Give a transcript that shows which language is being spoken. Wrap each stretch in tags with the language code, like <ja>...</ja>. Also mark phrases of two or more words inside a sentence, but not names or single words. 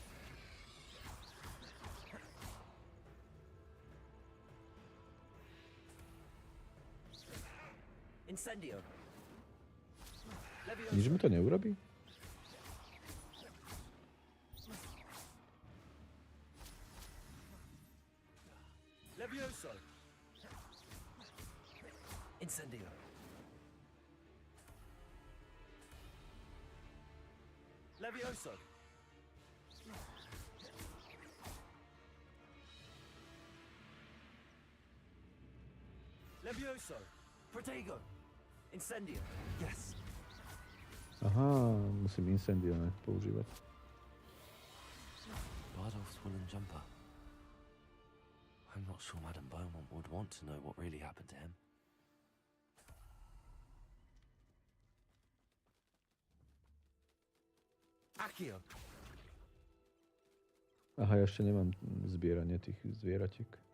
<sk>Incendio! Nič mi to neurobí? Levioso! Incendio! Levioso! Levioso! Protego! Incendio! Yes! Aha, musím incendio používať.</sk> <en>Bardolph's woolen jumper. I'm not sure Madame Beaumont would want to know what really happened to him. Accio!</en> <sk>Aha, ja ešte nemám zbieranie tých zvieratiek.</sk>